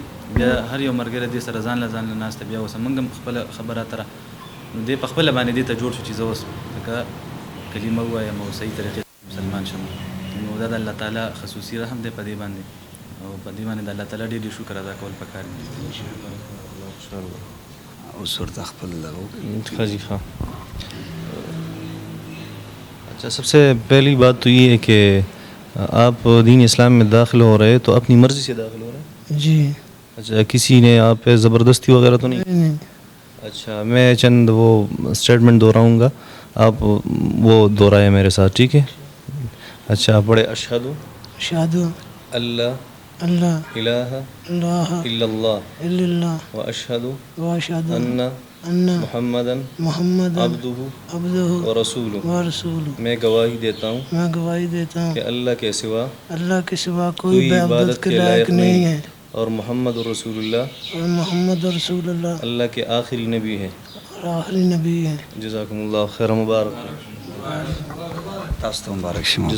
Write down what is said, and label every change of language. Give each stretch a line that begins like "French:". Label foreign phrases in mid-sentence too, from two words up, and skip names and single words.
Pashto: بیا هر یو ملګری دې سره ځان له ناسته بیا اوس موږ هم خپله خبره اتره نو دی په خپله باندې دې ته جوړ شو چې زه اوس لکه کلمه ووایم او صحیح طریقې مسلمان شم. نو دا د الله تعالی خصوصي رحم دی په دې باندې او په دې باندې د الله تعالی ډېر شکر ادا کول پکار دي. اوس ورته خپل دغه
Urdu: ہاں جی ہاں. اچھا، سب سے پہلی بات تو یہ ہے کہ آپ دین اسلام میں داخل ہو رہے تو اپنی مرضی سے داخل ہو رہے ہیں? जी اچھا، کسی نے آپ پہ زبردستی وغیرہ تو نہیں? नहीं اچھا، میں چند وہ سٹیٹمنٹ دہراؤں گا، آپ وہ دہرائے میرے ساتھ، ٹھیک ہے? اچھا، آپ پڑھے اشہد
Arabic: शादु अल्लाह अल्लाह इलाहा अल्लाह इल्लल्लाह इल्लल्लाह وأشهد وأشهد अन्ना अन्ना मुहम्मदन मुहम्मदन अब्दुहु अब्दुहु ورسوله, ورسوله.
Urdu: میں گواہی دیتا ہوں میں گواہی دیتا ہوں کہ اللہ کے سوا اللہ کے سوا कोई کوئی عبادت کے لائق نہیں ہے اور محمد رسول اللہ اور محمد رسول اللہ اللہ کے آخری نبی ہے. اور آخری نبی ہے.
Arabic: جزاكم الله خير، مبارك
Pashto: تاسو ته مبارک شي مفتي صاحب.